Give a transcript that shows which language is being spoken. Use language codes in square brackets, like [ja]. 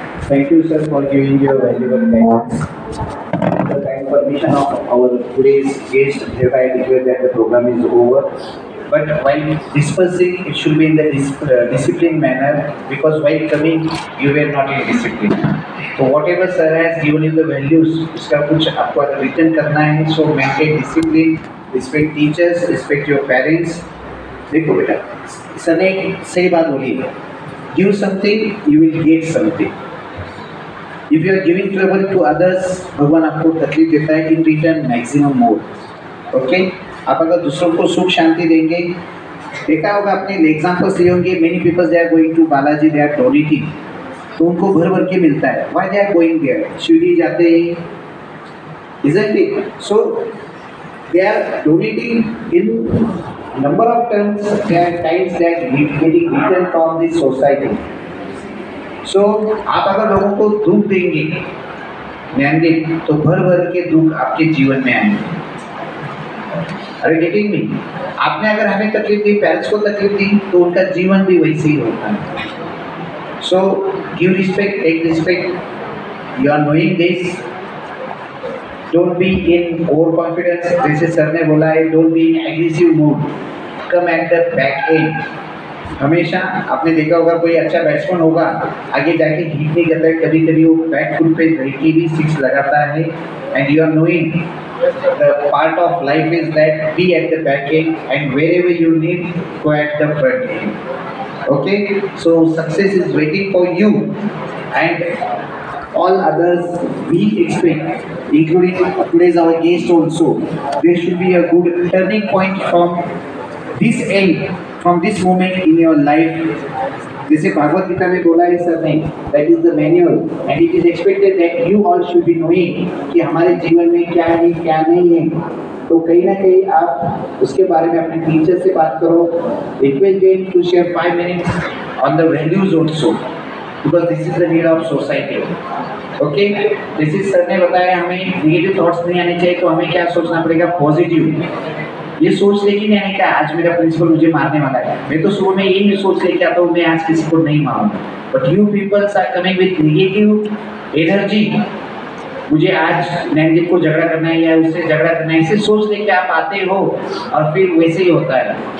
[en] Thank you, sir, for giving your valuable guidance. The kind permission of our today's guest, hereby declare that the program is over. But while dispersing, it should be in the disciplined manner, because while coming, you were not in discipline. So whatever sir has given you the values, [hi] उसका कुछ आपको return करना है. [en] So maintain discipline, respect teachers, respect your parents. [hi] देखो बेटा, sir ने सही बात बोली है. [en] Give something, you will get something. If you are giving trouble to others, [hi] भगवान आपको तकलीफ देता है. [en] In return, maximum more. Okay? [hi] आप अगर दूसरों को सुख शांति देंगे, देखा होगा आपने एग्जाम्पल्स लिए होंगे. [en] many peoples they are going to Balaji, they are donating, [hi] तो उनको भर भर के मिलता है. [en] Why they are going there? [hi] Shirdi जाते हैं, [en] isn't it? So they are donating in number of terms. There are times that getting return from the society. [hi] So आप अगर लोगों को दुख देंगे, ज्ञान देंगे, तो भर भर के दुख आपके जीवन में आएंगे. अरे [en] Getting me? [hi] आपने अगर हमें तकलीफ दी, पेरेंट्स को तकलीफ दी, तो उनका जीवन भी वैसे ही होता है. [en] So give respect, take respect. You are knowing this. Don't be in over confidence. [hi] जैसे सर ने बोला है, [en] Don't be in aggressive mood. Come at the back end. [hi] हमेशा आपने देखा होगा कोई अच्छा बैट्समैन होगा, आगे जाके हिट नहीं करता है, कभी कभी वो बैक फुट पे रह के भी सिक्स लगाता है. [en] And you are knowing the part of life is that be at the back end, and wherever you need, go at the front end. Okay, so success is waiting for you, and all others we expect, including today's our guest also. There should be a good turning point from this end, from this moment in your life. [hi] जैसे भागवत गीता में बोला है sir ने, [en] that is the manual, and it is expected that you all should be knowing [hi] कि हमारे जीवन में क्या है क्या नहीं है. तो कहीं ना कहीं आप उसके बारे में अपने टीचर से बात करो. [en] Request them to share 5 minutes on the values also, because this is the need of society. [hi] Okay, जैसे सर ने बताया हमें नेगेटिव थॉट्स नहीं आने चाहिए, तो हमें क्या सोचना पड़ेगा? पॉजिटिव. ये सोच लेके नहीं आने का आज मेरा प्रिंसिपल मुझे मारने वाला है, मैं तो सुबह में यही सोच लेके आता हूँ मैं आज किसी को नहीं मारूंगा। [en] but you peoples are coming with negative energy, [hi] मुझे आज नैनदीप को झगड़ा करना है या उससे झगड़ा करना है, इसे सोच लेके आप आते हो और फिर वैसे ही होता है।